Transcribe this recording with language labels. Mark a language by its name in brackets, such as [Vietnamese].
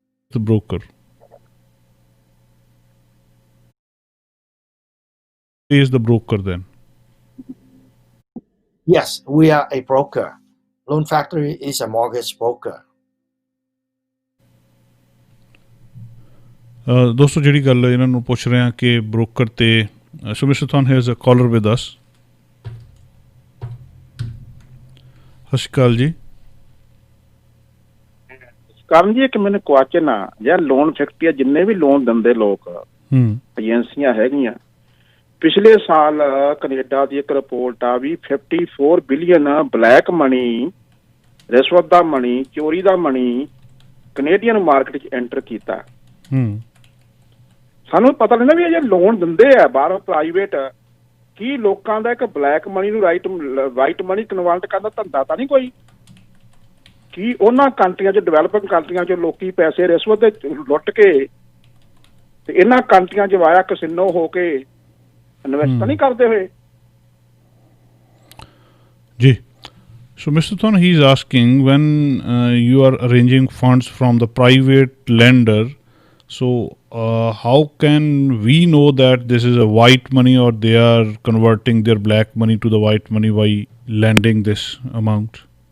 [English] The broker is the broker then? Yes, we are a broker. Loan Factory is a mortgage broker. [Punjabi] ਦੋਸਤੋ ਜਿਹੜੀ ਗੱਲ ਇਹਨਾਂ ਨੂੰ ਪੁੱਛ ਰਹੇ ਹਾਂ ਕਿ ਬ੍ਰੋਕਰ ਤੇ [English] So mister Thon has a caller with us. [Punjabi] ਸਤਿ ਸ਼੍ਰੀ ਅਕਾਲ ਜੀ। ਕਰਨ ਜੀ, ਇੱਕ ਮੈਨੂੰ ਕੁਐਸਚਨ ਆ, ਯਾਰ ਲੋਨ ਫੈਕਟਰੀ ਜਿੰਨੇ ਵੀ ਲੋਨ ਦਿੰਦੇ ਲੋਕ, ਏਜੰਸੀਆਂ ਹੈਗੀਆਂ, ਪਿਛਲੇ ਸਾਲ ਕੈਨੇਡਾ ਦੀ ਇੱਕ ਰਿਪੋਰਟ ਆ ਵੀ 54 ਬਿਲੀਅਨ ਬਲੈਕ ਮਨੀ, ਰਿਸ਼ਵਤ ਦਾ ਮਨੀ, ਚੋਰੀ ਦਾ ਮਨੀ ਕੈਨੇਡੀਅਨ ਮਾਰਕੀਟ 'ਚ ਐਂਟਰ ਕੀਤਾ। ਸਾਨੂੰ ਪਤਾ ਲੈਂਦਾ ਵੀ ਇਹ ਲੋਨ ਦਿੰਦੇ ਆ ਬਾਹਰੋਂ ਪ੍ਰਾਈਵੇਟ, ਕੀ ਲੋਕਾਂ ਦਾ ਇੱਕ ਬਲੈਕ ਮਨੀ ਨੂੰ ਵਾਈਟ ਮਨੀ ਕਨਵਰਟ ਕਰਨ ਦਾ ਧੰਦਾ ਤਾਂ ਨਹੀਂ ਕੋਈ? ਕੀ ਉਹਨਾਂ ਕੰਟਰੀਆਂ 'ਚ, ਡਿਵੈਲਪਿੰਗ ਕੰਟਰੀਆਂ 'ਚ ਲੋਕੀ ਪੈਸੇ ਰਿਸ਼ਵਤ ਦੇ ਲੁੱਟ ਕੇ ਤੇ ਇਹਨਾਂ ਕੰਟਰੀਆਂ 'ਚ ਵਾਇਆ ਕਸਿਨੋ ਹੋ ਕੇ ਇਨਵੈਸਟ ਤਾਂ ਨਹੀਂ ਕਰਦੇ ਹੋਏ? [English] ਜੀ। So Mr. Thon, he is asking, when you are arranging funds from the private lender, so how can we know that this is a white money or they are converting their black money to the white money by lending this amount?